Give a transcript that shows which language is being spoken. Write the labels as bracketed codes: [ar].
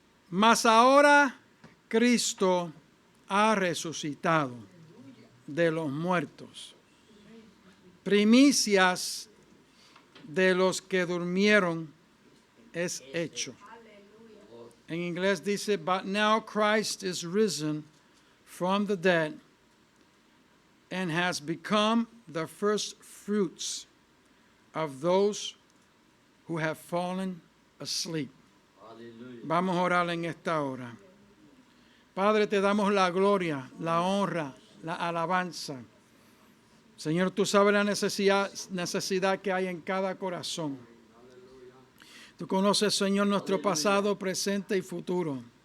[es] Mas ahora Cristo ha resucitado de los muertos, primicias de los que durmieron es hecho. En inglés dice, [en] but now Christ is risen from the dead and has become the first fruits of those who have fallen asleep. [es] Aleluya. Vamos a orar en esta hora. Padre, te damos la gloria, la honra, la alabanza. Señor, tú sabes la necesidad que hay en cada corazón. Tú conoces, Señor, nuestro pasado, presente y futuro.